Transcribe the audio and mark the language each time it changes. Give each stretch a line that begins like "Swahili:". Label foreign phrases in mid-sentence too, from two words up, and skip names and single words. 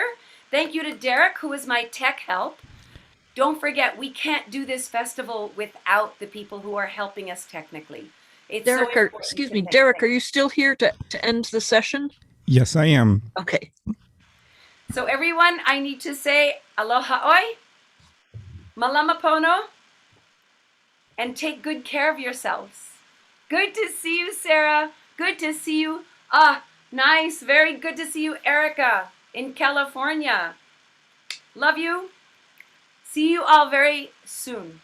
English: Thank you to Derek, who is my tech help. Don't forget, we can't do this festival without the people who are helping us technically. It's Derek, so excuse me, Derek, are you still here to end the session? Yes, I am. Okay. So everyone, I need to say
Hawaiian: aloha oi, malama pono,
English: and take good care of yourselves. Good to see you, Sarah. Good to see you. Ah, nice. Very good to see you, Erica, in California. Love you. See you all very soon.